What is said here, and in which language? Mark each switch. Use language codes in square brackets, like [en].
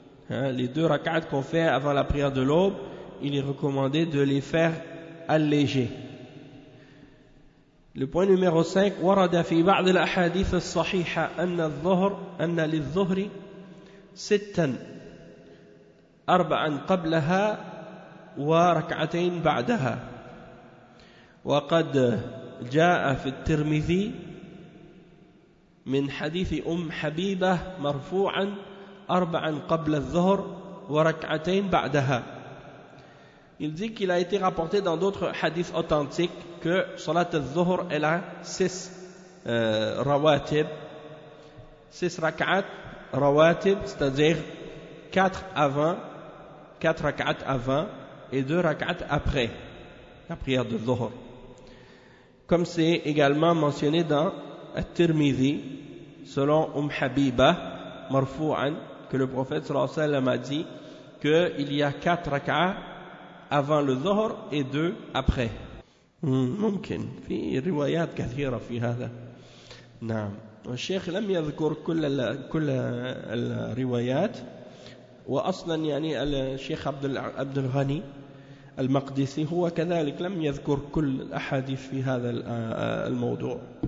[fr] Les deux rak'at qu'on fait avant la prière de l'aube, il est recommandé de les faire alléger. Le point numéro 5, [ar] ورد في بعض الأحاديث الصحيحة أن للظهر ستا أربعا قبلها وركعتين بعدها. وقد جاء في الترمذي من حديث أم حبيبة مرفوعا أربعا قبل الظهر وركعتين بعدها. [fr] Il dit qu'il a été rapporté dans d'autres hadiths authentiques que Salat al-Zuhr elle a 6 rawatib, 6 rak'at rawatib, c'est-à-dire 4 avant, 4 rak'at avant et 2 rak'at après la prière de Zuhr. Comme c'est également mentionné dans At-Tirmidhi, selon Habiba, marfou'an, que le prophète sallallahu alayhi wa sallam a dit qu'il y a 4 rak'at avant le Zuhr et 2 après. [ar] ممكن في روايات كثيرة في هذا. نعم. الشيخ لم يذكر كل الروايات. وأصلا يعني الشيخ عبد الغني المقدسي هو كذلك لم يذكر كل الأحاديث في هذا الموضوع.